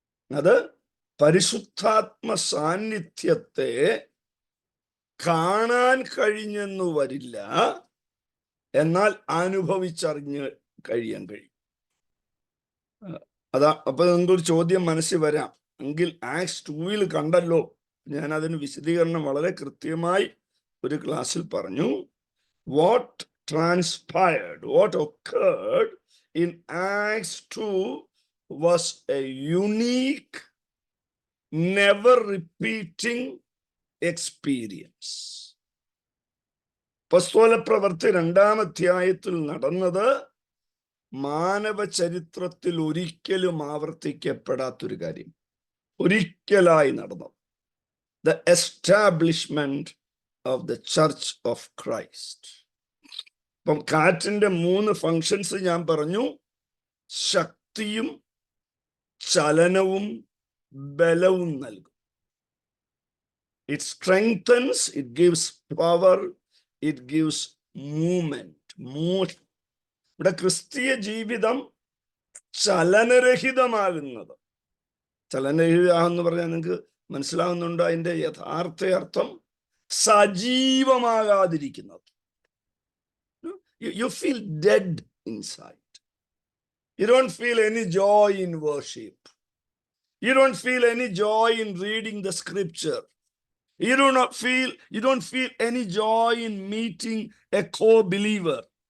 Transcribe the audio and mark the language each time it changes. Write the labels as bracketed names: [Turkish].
[Malayalam] അത് പരിശുദ്ധാത്മ സാന്നിധ്യത്തെ കാണാൻ കഴിഞ്ഞെന്നു വരില്ല, എന്നാൽ അനുഭവിച്ചറിഞ്ഞ് കഴിയാൻ കഴിയും. അപ്പൊ നിങ്ങൾക്കൊരു ചോദ്യം മനസ്സിൽ വരാം, എങ്കിൽ ആക്സ് 2-ൽ കണ്ടല്ലോ. ഞാൻ അതിന് വിശദീകരണം വളരെ കൃത്യമായി ഒരു ക്ലാസ്സിൽ പറഞ്ഞു. [English] What transpired, what occurred in Acts 2 was a unique, never repeating experience. [Malayalam] അപ്പോസ്തലപ്രവൃത്തി 2-ാം അധ്യായത്തിൽ നടന്നത് മാനവ ചരിത്രത്തിൽ ഒരിക്കലും ആവർത്തിക്കപ്പെടാത്തൊരു കാര്യം, ഒരിക്കലായി നടന്നത്. [English] The establishment of the church of Christ. [Malayalam] അപ്പം കാറ്റിന്റെ 3 ഫങ്ഷൻസ് ഞാൻ പറഞ്ഞു. ശക്തിയും ചലനവും ബലവും നൽകും. [English] It strengthens, it gives power, it gives movement, motion. [Malayalam] ഇവിടെ ക്രിസ്തീയ ജീവിതം ചലനരഹിതമാകുന്നത്. ചലനരഹിതമെന്ന് പറഞ്ഞാൽ നിങ്ങൾക്ക് മനസ്സിലാവുന്നുണ്ടോ? അതിന്റെ യഥാർത്ഥ അർത്ഥം സജീവമാകാതിരിക്കുന്നത്. [English] You feel dead inside. You don't feel any joy in worship. You don't feel any joy in reading the scripture. You don't feel any joy in meeting a co-believer.